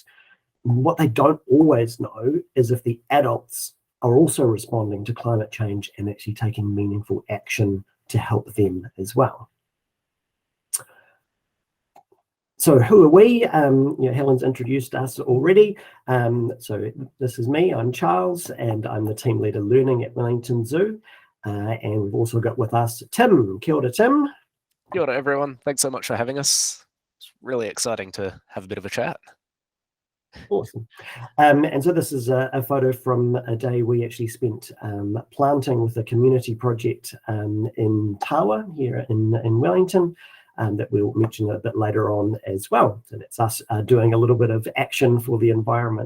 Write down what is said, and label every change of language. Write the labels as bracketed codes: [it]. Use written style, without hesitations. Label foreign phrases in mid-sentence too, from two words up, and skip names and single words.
[en] What they don't always know is if the adults are also responding to climate change and actually taking meaningful action to help them as well. So who are we? Helen's introduced us already. So this is me, I'm Charles, and I'm the team leader learning at Wellington Zoo. And we've also got with us Tim. [mi] Kia ora, Tim. Kia ora, [en] everyone. Thanks so much for having us. It's really exciting to have a bit of a chat. Awesome. And so this is a photo from a day we actually spent planting with a community project in Tawa here in Wellington. That we'll mention a bit later on as well. So that's us doing a little bit of action for the environment.